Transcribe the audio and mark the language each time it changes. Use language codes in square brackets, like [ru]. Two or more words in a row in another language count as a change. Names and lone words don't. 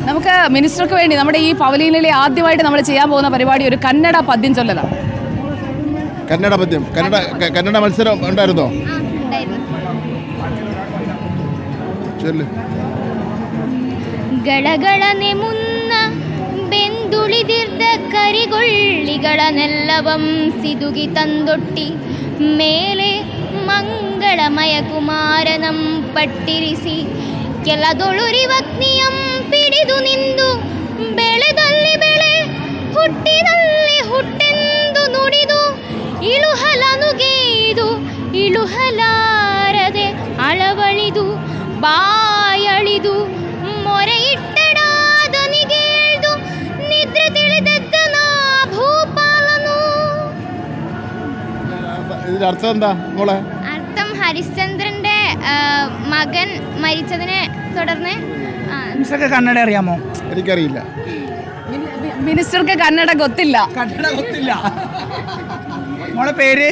[ml] നമുക്ക് മിനിസ്റ്റർക്ക് വേണ്ടി നമ്മുടെ ഈ പവലിയനിലെ ആദ്യമായിട്ട് നമ്മൾ ചെയ്യാൻ പോകുന്ന പരിപാടി ഒരു കന്നഡ പദ്യം ചൊല്ലലാണ്. കന്നഡ പദ്യം. കന്നഡ മത്സരം ഉണ്ടായിരുന്നോ? ചൊല്ല്. [kn] ಗಳಗಳನೆ ಮುನ್ನ ಬೆಂದುಳಿದಿರ್ದ ಕರಿಗೊಳ್ಳಿಗಳನ್ನೆಲ್ಲವಂ ಸಿದುಗಿ ತಂದೊಟ್ಟಿ ಮೇಲೆ ಮಂಗಳಮಯ ಕುಮಾರನಂ ಪಟ್ಟಿರಿಸಿ ಕೆಲದೊಳುರಿವಗ್ನಿಯಂ ಪಿಡಿದು ನಿಂದು ಬೆಳೆದಲ್ಲಿ ಬೆಳೆ ಹುಟ್ಟಿದಲ್ಲಿ ಹುಟ್ಟೆಂದು ನುಡಿದು ಇಳುಹಲನುಗೇದು ಇಳುಹಲಾರದೆ ಅಳವಳಿದು ಬಾಯಳಿದು ಮೊರೆಯಿಟ್ಟಡಾದನಿಗೇಳ್ದು ನಿದ್ರೆ ತಿಳಿದದ್ದನ ಭೂಪಾಲನು. [ml] ഇതിന്റെ അർത്ഥം എന്താ മോളെ? അർത്ഥം ഹരിശ്ചന്ദ്രന്റെ മകൻ മരിച്ചതിനെ തുടർന്ന്. മിനിസ്റ്റർക്ക് കന്നഡ അറിയാമോ? എനിക്കറിയില്ല. മിനിസ്റ്റർക്ക് കന്നഡ ഗൊത്തില്ല. മോളെ പേര്?